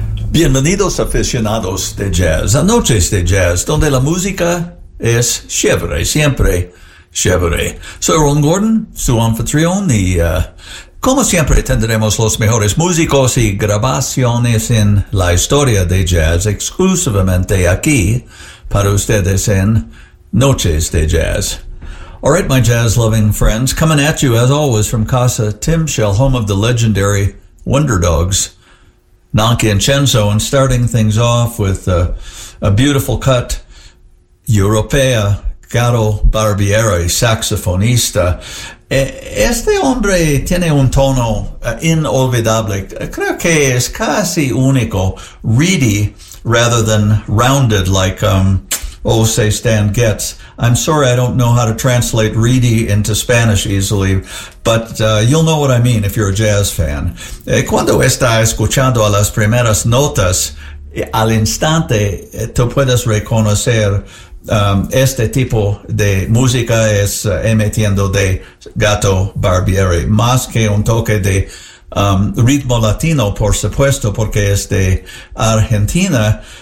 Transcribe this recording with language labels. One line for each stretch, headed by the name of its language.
Spanish: Bienvenidos aficionados de jazz, a Noches de Jazz, donde la música es chévere, siempre chévere. Soy Ron Gordon, su anfitrión, y como siempre tendremos los mejores músicos y grabaciones en la historia de jazz exclusivamente aquí para ustedes en Noches de Jazz.
English: All right, my jazz-loving friends, coming at you as always from Casa Timshel, home of the legendary Wonder Dogs, Nonchenzo, and starting things off with a beautiful cut, Europea, Caro Barbieri, saxofonista.
Spanish: Este hombre tiene un tono inolvidable. Creo que es casi único,
English: reedy rather than rounded like
Spanish: Ose Stan Getz.
English: I'm sorry I don't know how to translate reedy into Spanish easily, but you'll know what I mean if you're a jazz fan.
Spanish: Cuando está escuchando a las primeras notas, al instante tú puedes reconocer este tipo de música es emitiendo de Gato Barbieri, más que un toque de ritmo latino, por supuesto, porque es de Argentina.